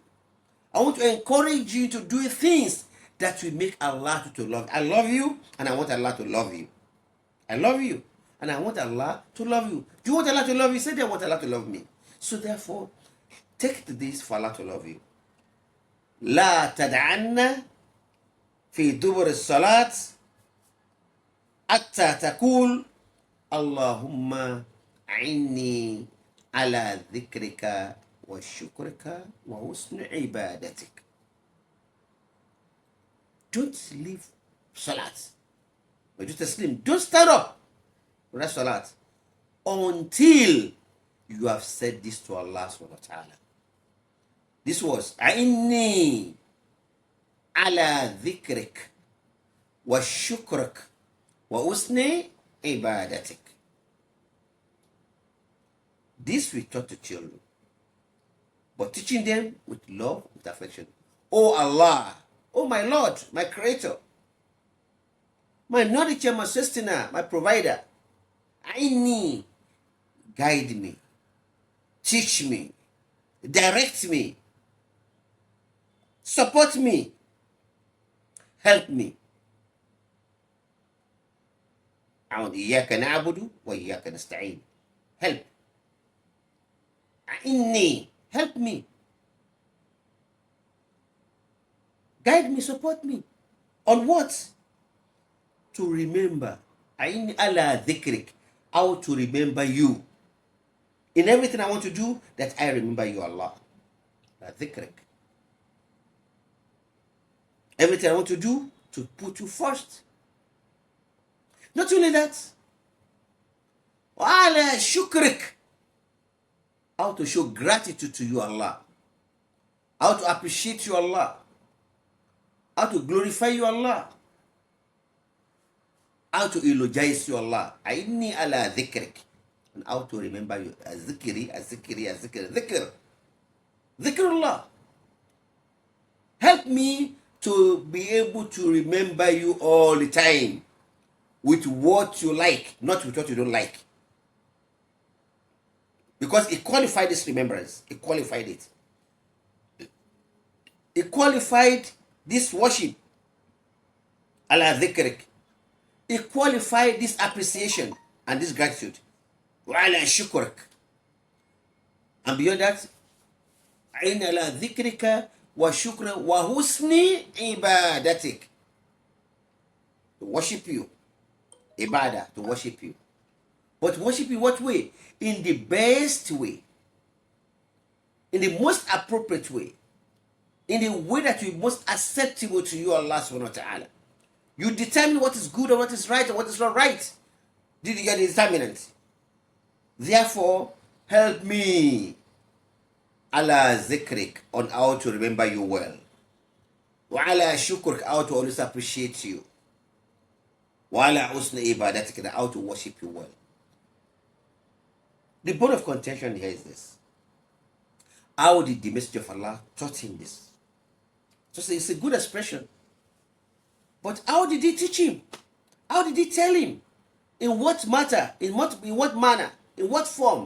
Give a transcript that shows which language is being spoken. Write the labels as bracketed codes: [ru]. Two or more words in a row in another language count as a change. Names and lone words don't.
[en] I want to encourage you to do things that will make Allah to love you. I love you and I want Allah to love you. I love you and I want Allah to love you. Do you want Allah to love you? Say, I want Allah to love me. So therefore, take this for Allah to love you. [ar] لا تدعن في دبر الصلاة حتى تقول اللهم أعني على ذكرك وشكرك وحسن عبادتك. [en] Don't leave salat. Or just asleep. Don't stand up for that salat until you have said this to Allah [ar] سبحانه وتعالى. [en] This was [ar] أعني على ذكرك وشكرك وحسن عبادتك. [en] This we taught to children, but teaching them with love, with affection. Oh Allah, oh my Lord, my Creator, my nourisher, my sustainer, my provider. Aini, guide me, teach me, direct me, support me, help me. [ar] إياك نعبد وإياك نستعين. [en] Help. Inni, help me. Guide me, support me. On what? To remember. [ar] أعني على ذكرك. [en] How to remember you. In everything I want to do, that I remember you, Allah. [ar] على ذكرك. [en] Everything I want to do, to put you first. Not only that. [ar] وعلى شكرك. [en] How to show gratitude to you, Allah. How to appreciate you, Allah. How to glorify you, Allah. How to eulogize you, Allah. [ar] أعني على ذكرك. [en] And how to remember you. Azikri. [ar] ذكر. ذكر الله. [en] Help me to be able to remember you all the time. With what you like, not with what you don't like. Because it qualified this remembrance. It qualified it. It qualified this worship. [ar] على ذكرك. [en] It qualified this appreciation and this gratitude. [ar] وعلى شكرك. [en] And beyond that, [ar] أعني على ذكرك وشكرك وحسن عبادتك. [en] To worship you. Ibadah, to worship you. But worship you what way? In the best way. In the most appropriate way. In the way that is most acceptable to you, Allah [ar] سبحانه وتعالى. [en] You determine what is good and what is right and what is not right. Did you get the determinant? Therefore, help me, [ar] على ذكرك, [en] on how to remember you well. [ar] وعلى شكرك, [en] how to always appreciate you. [ar] وعلى حسن عبادتك, [en] how to worship you well. The bone of contention here is this. How did the Messenger of Allah taught him this? So it's a good expression. But how did he teach him? How did he tell him? In what matter? In what manner? In what form?